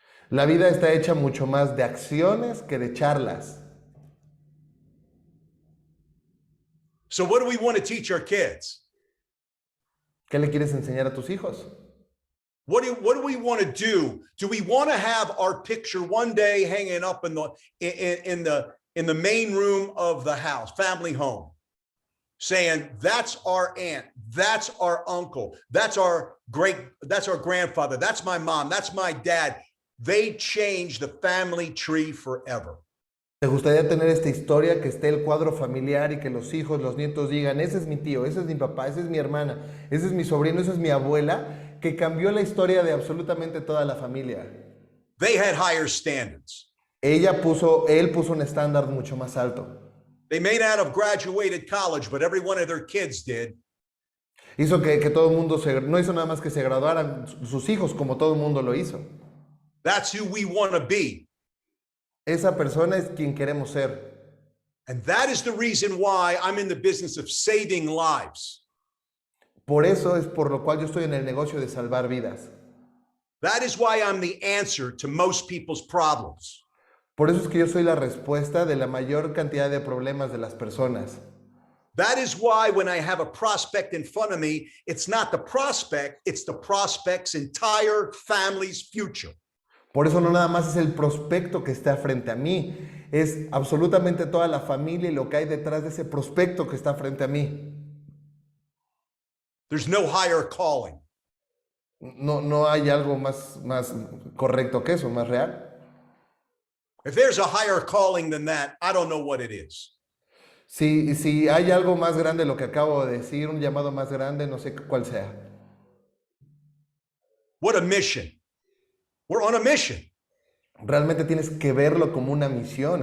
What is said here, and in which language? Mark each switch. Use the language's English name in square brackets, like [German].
[Spanish] La vida está hecha mucho más de acciones que de charlas. [English] So what do we want to teach our kids? [Spanish] ¿Qué le quieres enseñar a tus hijos? [English] What do we want to do? Do we want to have our picture one day hanging up in the main room of the house, family home, saying that's our aunt, that's our uncle, that's our grandfather, that's my mom, that's my dad. They changed the family tree forever. [Spanish] ¿Te gustaría tener esta historia, que esté el cuadro familiar y que los hijos, los nietos digan, ese es mi tío, ese es mi papá, ese es mi hermana, ese es mi sobrino, esa es mi abuela, que cambió la historia de absolutamente toda la familia? [English] They had higher standards. [Spanish] Él puso un estándar mucho más alto. [English] They may not have graduated college, but every one of their kids did. [Spanish] Hizo que todo el mundo no hizo nada más que se graduaran sus hijos como todo el mundo lo hizo. [English] That's who we want to be. [Spanish] Esa persona es quien queremos ser. [English] And that is the reason why I'm in the business of saving lives. [Spanish] Por eso es por lo cual yo estoy en el negocio de salvar vidas. [English] That is why I'm the answer to most people's problems. [Spanish] Por eso es que yo soy la respuesta de la mayor cantidad de problemas de las personas. [English] That is why when I have a prospect in front of me, it's not the prospect, it's the prospect's entire family's future. [Spanish] Por eso no nada más es el prospecto que está frente a mí, es absolutamente toda la familia y lo que hay detrás de ese prospecto que está frente a mí. [English] There's no higher calling. [Spanish] No hay algo más correcto que eso, más real. [English] If there's a higher calling than that, I don't know what it is. [Spanish] Si hay algo más grande de lo que acabo de decir, un llamado más grande, no sé cuál sea. [English] What a mission. We're on a mission. [Spanish] Realmente tienes que verlo como una misión.